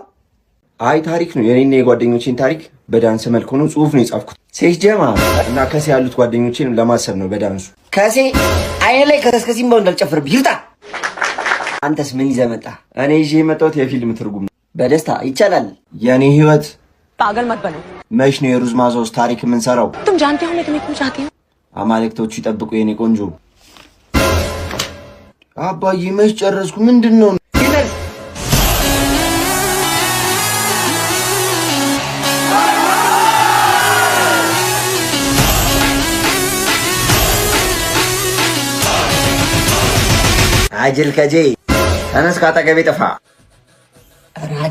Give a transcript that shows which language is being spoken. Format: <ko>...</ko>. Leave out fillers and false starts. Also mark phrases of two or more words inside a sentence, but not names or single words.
<am>አይ ታሪክ ነው፣ የኔና የጓደኞቼን ታሪክ በዳንስ መልክ ሆኖ ጽሁፍ ነው የጻፍኩት። ሴት ጀማ እና ከሴ ያሉት ጓደኞቼን ለማሰብ ነው በዳንሱ። ከሴ አይኔ ላይ ከስከሲም ባው እንዳልጨፍርብህ ይርጣ። አንተስ ምን ይዘህ መጣ? እኔ ይዤ የመጣሁት የፊልም ትርጉም ነው። በደስታ ይቻላል። የኔ ህይወት</am> <hi>पागल मत बनो।</hi> <am>መች ነው የሩዝ ማዞስ ታሪክ የምንሰራው?</am> <hi>तुम जानते हो मैं तुम्हें क्यों चाहती हूँ?</hi> <am>አማልክቶቹ ይጠብቁ የኔ ቆንጆ። አባዬ መች ጨረስኩ? ምንድነው? አጅል ከጄ ተነስ፣ ካጠገቤ ጥፋ። ራጃ</am>